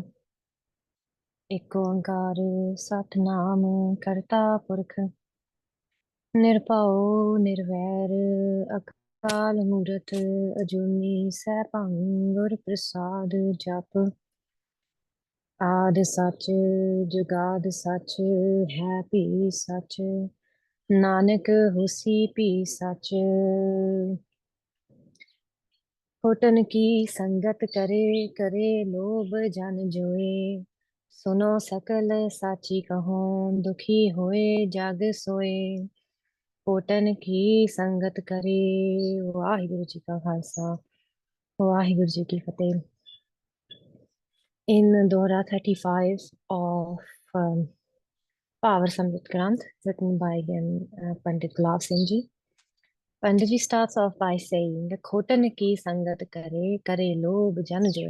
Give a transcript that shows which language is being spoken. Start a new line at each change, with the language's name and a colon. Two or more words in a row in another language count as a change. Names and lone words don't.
Punjabi: ਇੱਕ ਓੰਕਾਰ ਸਤਨਾਮ ਕਰਤਾ ਪੁਰਖ ਨਿਰਭਉ ਨਿਰਵੈਰ ਅਕਾਲ ਮੂਰਤ ਅਜੂਨੀ ਸੈਭੰ ਗੁਰ ਪ੍ਰਸਾਦ ਜਪ ਆਦਿ ਸੱਚ ਜੁਗਾਦ ਸੱਚ ਹੈ ਭੀ ਸੱਚ ਨਾਨਕ ਹੋਸੀ ਭੀ ਸੱਚ। ਹੋਟਨ ਕੀ ਸੰਗਤ ਕਰੇ ਕਰੇ ਲੋਭ ਜਨ ਜੋਏ ਸੁਨੋ ਸਕਲ ਸਾਚੀ ਕਹੋ ਦੁਖੀ ਹੋਏ ਜਗ ਸੋਏ। ਹੋਟਨ ਕੀ ਸੰਗਤ ਕਰੇ। ਵਾਹਿਗੁਰੂ ਜੀ ਕਾ ਖ਼ਾਲਸਾ ਵਾਹਿਗੁਰੂ ਜੀ ਕੀ ਫ਼ਤਿਹ।
English: In Dora 35 of Bhavarsamrit Granth, written by Pandit Gulav Singh Ji, Pandit Ji starts off by saying,
Punjabi: "ਖੋਟਨ ਕੀ ਸੰਗਤ ਕਰੇ, ਕਰੇ ਲੋਭ ਜਨ ਜੋਇ."